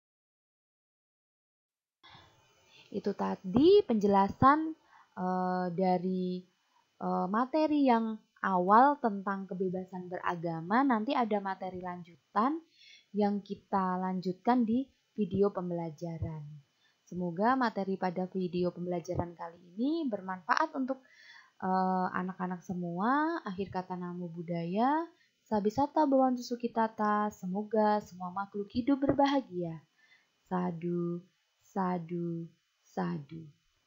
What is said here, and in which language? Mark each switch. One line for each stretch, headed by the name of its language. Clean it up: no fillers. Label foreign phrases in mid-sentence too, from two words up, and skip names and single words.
Indonesian: Itu tadi penjelasan dari materi yang awal tentang kebebasan beragama. Nanti ada materi lanjutan yang kita lanjutkan di video pembelajaran. Semoga materi pada video pembelajaran kali ini bermanfaat untuk anak-anak semua. Akhir kata
Pali: namo buddhaya, sabisata bhavantu sukhitata.
Indonesian: Semoga semua makhluk hidup berbahagia.
Pali: Sadu, sadu, sadu.